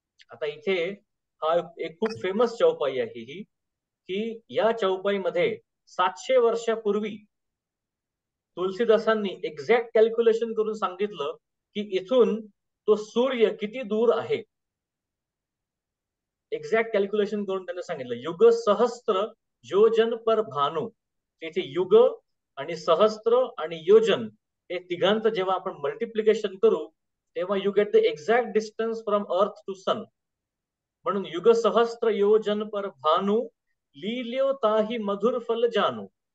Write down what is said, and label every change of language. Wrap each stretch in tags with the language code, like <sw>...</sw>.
<mr>आता इथे हा एक खूप फेमस चौपाई आहे ही, की या चौपाईमध्ये 700 वर्षापूर्वी तुलसीदासांनी एक्झॅक्ट कॅल्क्युलेशन करून सांगितलं की इथून तो सूर्य किती दूर आहे. एक्झॅक्ट कॅल्क्युलेशन करून त्यांनी सांगितलं.</mr> <awa>युग सहस्त्र योजन पर भानु.</awa> <mr>तिथे युग आणि सहस्त्र आणि योजन हे तिघांचं जेव्हा आपण मल्टिप्लिकेशन करू तेव्हा</mr> <en>You get the exact distance from earth to sun.</en> <mr>म्हणून</mr> <awa>युग सहस्त्र योजन पर भानु, लील्यो ताही मधुर फल जानू.</awa>